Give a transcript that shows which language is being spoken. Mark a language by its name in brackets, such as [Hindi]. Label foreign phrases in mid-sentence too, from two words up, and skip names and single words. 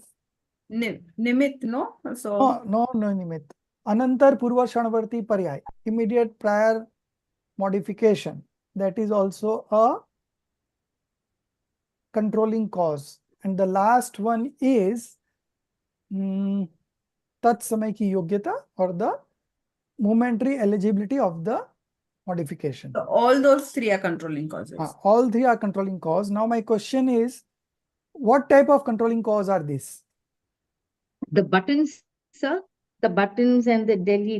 [English] Nimit, no? So no nimit. [Hindi] अनंतर पूर्व क्षणवर्ती पर्याय, [English] immediate prior modification. That is also a controlling cause. And the last one is [Hindi] तत्समय की योग्यता [English] or the momentary eligibility of the modification. So all those three are controlling causes. All three are controlling cause. Now my question is, what type of controlling cause are these? The buttons, sir, the buttons and the delete.